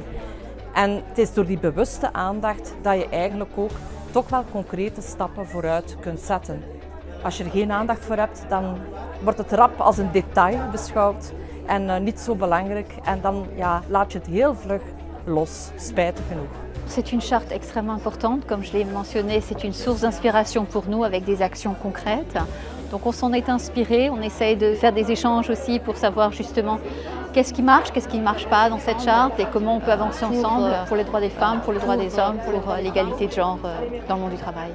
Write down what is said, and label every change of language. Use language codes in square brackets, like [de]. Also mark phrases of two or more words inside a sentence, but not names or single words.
[nl] En het is door die bewuste aandacht dat je eigenlijk ook toch wel concrete stappen vooruit kunt zetten. Als je er geen aandacht voor hebt, dan wordt het rap als een detail beschouwd en niet zo belangrijk. En dan ja, laat je het heel vlug los, spijtig genoeg. [fr] C'est une charte extrêmement importante, comme je l'ai mentionné, c'est une source d'inspiration pour nous avec des actions concrètes. Donc on s'en est inspiré, on essaye de faire des échanges aussi pour savoir justement qu'est-ce qui marche pas dans cette charte et comment on peut avancer ensemble pour les droits des femmes, pour les droits des hommes, pour l'égalité de genre dans le monde du travail.